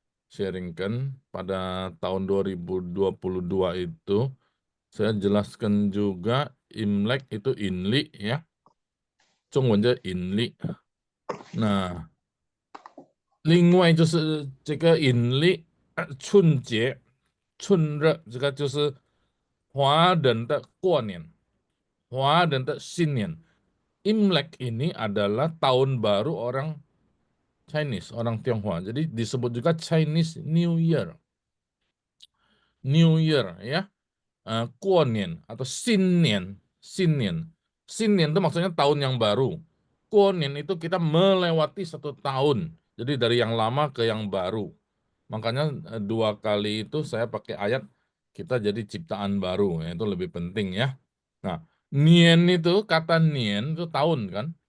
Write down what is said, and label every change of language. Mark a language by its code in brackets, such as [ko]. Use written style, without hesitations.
[id] Sharingkan pada tahun 2022 itu saya jelaskan juga Imlek itu Inli ya. [zh] 中文叫 Inli. Nah, 另外就是这个阴历春节春日，这个就是华人的过年，华人的新年。 [id] Imlek ini adalah tahun baru orang Chinese, orang Tionghoa. Jadi disebut juga Chinese New Year. [en] New Year ya. [zh] 过年 atau 新年, 新年. [id] 新年 itu maksudnya tahun yang baru. 过年 itu kita melewati satu tahun. Jadi dari yang lama ke yang baru. Makanya 2 kali itu saya pakai ayat kita jadi ciptaan baru. Itu lebih penting ya. Nah, nian itu, kata nian itu tahun kan.